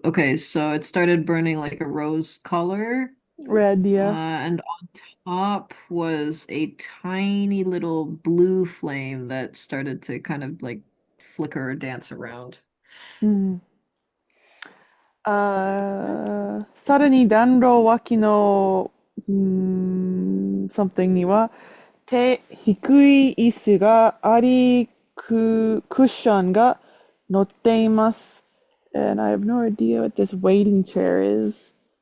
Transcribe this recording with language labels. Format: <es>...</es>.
<en>Okay, so it started burning like a rose color. Red, yeah. And on top was a tiny little blue flame that started to kind of like flicker or dance around. うん。</en> <ja>さらに暖炉脇の、</ja> <en>something</en> <ja>には、低い椅子があり、クッションが乗っています。</ja> <en>And I have no idea what this waiting chair is.</en>